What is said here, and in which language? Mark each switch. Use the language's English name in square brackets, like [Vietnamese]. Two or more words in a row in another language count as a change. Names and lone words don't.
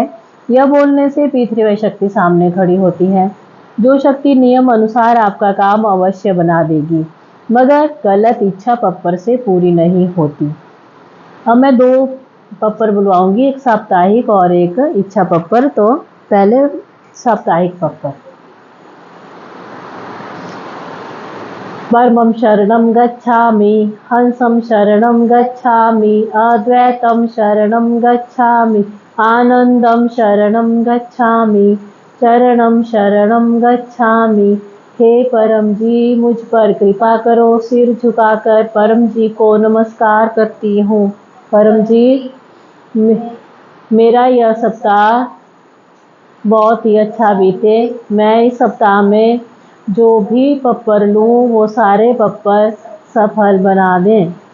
[Hindi] यह बोलने से P3Y शक्ति सामने खड़ी होती है। जो शक्ति नियम अनुसार आपका काम अवश्य बना देगी, मगर गलत इच्छा पप्पर से पूरी नहीं होती। अब मैं 2 पप्पर बुलवाऊंगी, एक साप्ताहिक और एक इच्छा पप्पर। तो पहले साप्ताहिक पप्पर। [Sanskrit] परमं शरणं गच्छामि, हंसं शरणं गच्छामि, अद्वैतं शरणं गच्छामि, आनंदं शरणं गच्छामि, चरणं शरणं गच्छामि। [Hindi] हे परम जी, मुझ पर कृपा करो। सिर झुकाकर परम जी को नमस्कार करती हूँ। परम जी, मेरा यह सप्ताह बहुत ही अच्छा बीते। मैं इस सप्ताह में जो भी पप्पर लूँ वो सारे पप्पर सफल बना दें।